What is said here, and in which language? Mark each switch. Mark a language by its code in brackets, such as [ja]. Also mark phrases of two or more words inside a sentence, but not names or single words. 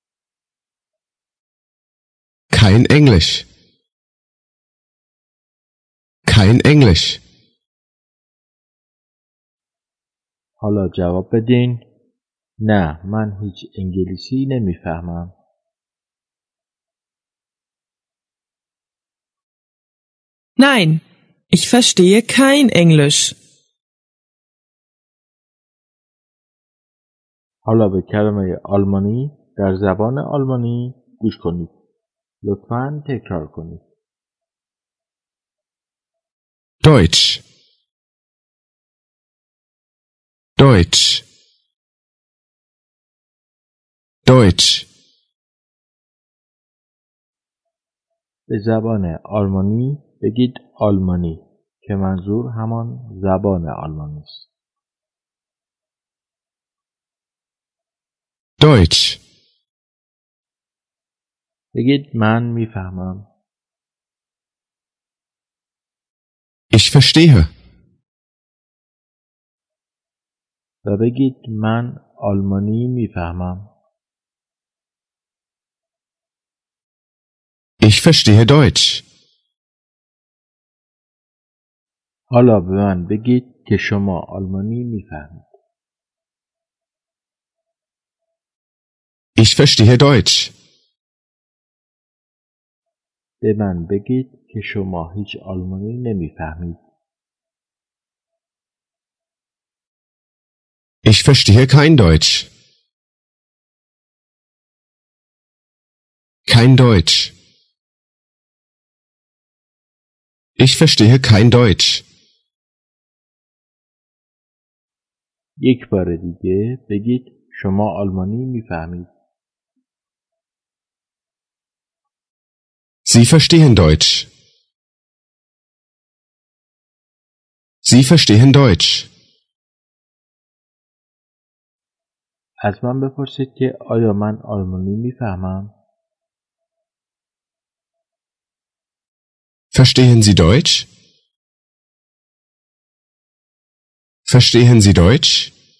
[de] Kein Englisch. Kein Englisch. [fa] حالا جواب بدین نه من هیچ انگلیسی نمیفهمم. [de] Nein, ich verstehe kein Englisch. [fa] حالا به کلمه آلمانی در زبان آلمانی گوش کنید. لطفاً تکرار کنید. Deutsch. Deutsch. Deutsch. به زبان آلمانی بگید آلمانی که منظور همان زبان آلمانی است. Deutsch. بگید من میفهمم. [de] Ich verstehe. [fa] و بگید من آلمانی میفهمم. [de] Ich verstehe Deutsch. [fa] حالا به من بگید که شما آلمانی میفهمید. [de] Ich verstehe Deutsch. [fa] به من بگید که شما هیچ آلمانی نمیفهمید. [de] Ich verstehe kein Deutsch. Kein Deutsch. Ich verstehe kein Deutsch. [fa] یک بار دیگه بگید شما آلمانی میفهمید. [de] Sie verstehen Deutsch. Sie verstehen Deutsch. [fa] از من بپرسید که آیا من آلمانی میفهمم؟ [de] Verstehen Sie Deutsch? Verstehen Sie Deutsch?